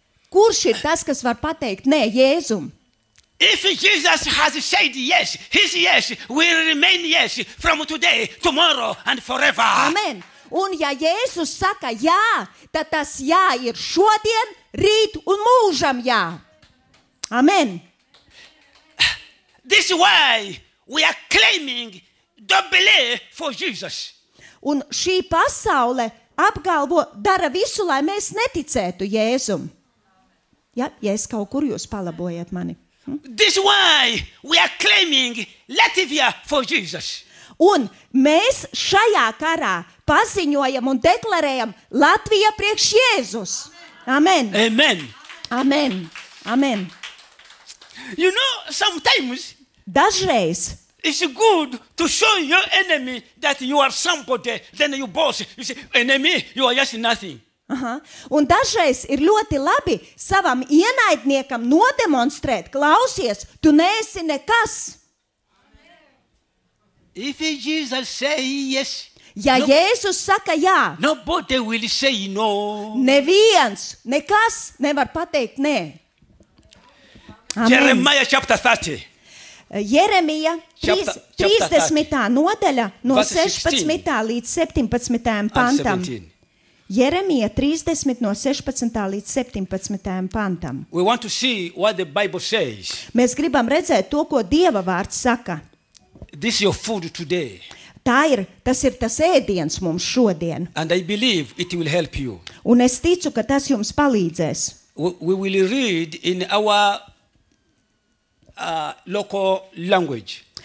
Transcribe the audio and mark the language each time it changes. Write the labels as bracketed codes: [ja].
[lv] Kurš ir tas, kas var pateikt nē Jēzum? [en] If Jesus has said yes, his yes will remain yes from today, tomorrow, and forever. Amen. [lv] Un ja Jēzus saka jā, tad tas jā ir šodien, rīt un mūžam jā. Amen. [en] This is why we are claiming the belief for Jesus. [lv] Un šī pasaule dara visu, lai mēs neticētu Jēzum. Ja es kaut kur jūs palabojat mani. [en] This is why we are claiming Latvia for Jesus. [lv] Un mēs šajā karā paziņojam un deklarējam Latvija priekš Jēzus. Amen. Amen. Amen. Amen. [en] You know, sometimes [lv] Dažreiz [en] it's good to show your enemy that you are somebody, then you boss. You say, enemy, you are just nothing. [lv] Aha. Un dažreiz ir ļoti labi savam ienaidniekam nodemonstrēt, klausies, tu neesi nekas. [en] If Jesus say yes, [lv] Ja Jēzus saka jā, [en] nobody will say no. [lv] neviens, nekas nevar pateikt nē. Amen. [en] Jeremiah chapter 30. [lv] Jeremija [en] Chapter [lv] 30. nodaļa no [en] Verse [lv] 16. līdz 17. [en] and [lv] pantam. 17. Jeremija 30 no 16. līdz 17. pantam. [en] We want to see what the Bible says. [lv] Mēs gribam redzēt to, ko Dieva vārds saka. [en] This is your food today. [lv] Tas ir tas ēdiens mums šodien. [en] And I believe it will help you. [lv] Un es ticu, ka tas jums palīdzēs. [en] We will read in our local language.